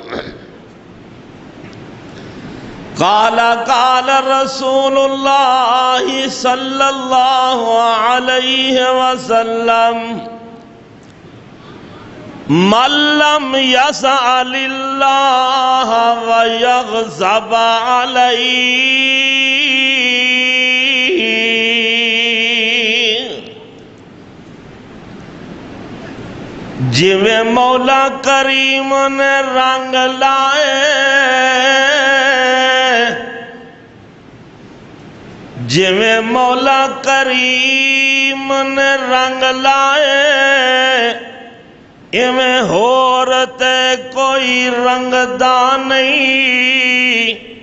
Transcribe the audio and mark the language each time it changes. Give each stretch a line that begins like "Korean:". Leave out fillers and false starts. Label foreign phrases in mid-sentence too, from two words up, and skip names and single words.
Arabic: قال قال رسول الله صلى الله عليه وسلم من لم يسأل الله ويغضب عليه
Punjabi: جویں مولا کریم نے رنگ لائے جویں مولا کریم نے رنگ لائے ایویں ہور تے کوئی رنگ دا نہیں